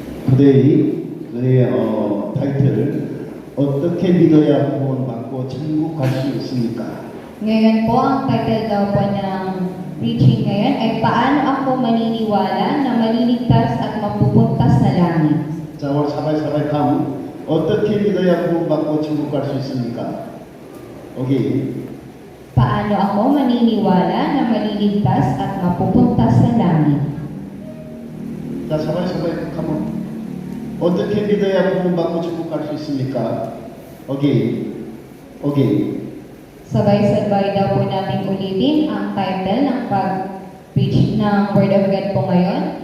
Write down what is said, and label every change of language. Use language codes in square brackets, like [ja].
[ko] 그대의 타이틀 어떻게 믿어야 구원받고 천국 갈 수 있습니까? [tl] Ngayon po, ang title daw po ng preaching ngayon ay Paano Ako Maniniwala na Maliligtas at Mapupunta sa Langit? [ko] 자, 오늘 사바이 감 어떻게 믿어야 구원받고 천국 갈 수 있습니까? 오케이. [tl] Paano ako maniniwala na maliligtas at mapupunta sa langit? [ko] 자, 사바이 감 어떻게 믿어야 구원받고 천국 갈 수 있습니까? 오케이. [tl] Sabay-sabay daw po natin ulitin ang title ng pag-preach ng [en] Word of God [tl] po ngayon.